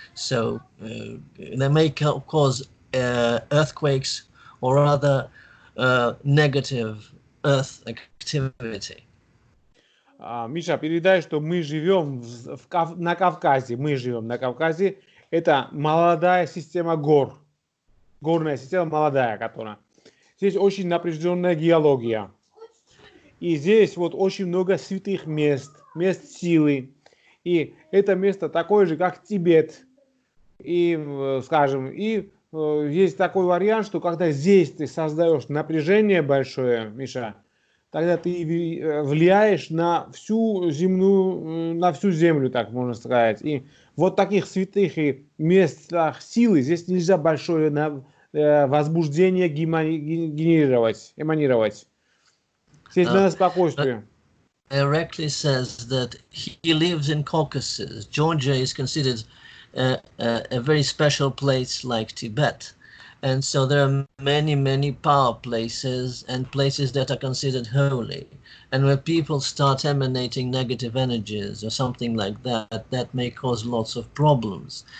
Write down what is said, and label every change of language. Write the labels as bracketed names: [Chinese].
[English] So they may cause earthquakes or other negative Earth activity. [Russian] Миша, передай, что мы живем на Кавказе. Мы живем на Кавказе. это молодая система гор. Горная система молодая, которая. Здесь очень напряженная геология. И здесь вот очень много святых мест, мест силы. И это место такое же, как Тибет. И, скажем, есть такой вариант, что когда здесь ты создаешь напряжение большое, Миша, тогда ты влияешь на всю земную, на всю землю, так можно сказать. И вот таких святых и местах силы здесь нельзя большое возбуждение генерировать, эманировать. Здесь надо спокойствие. [English] Erekle says that he lives in Caucasus. Georgia is considered a very special place like Tibet. And so there are many, many power places and places that are considered holy. And when people start emanating negative energies or something like that, that may cause lots of problems.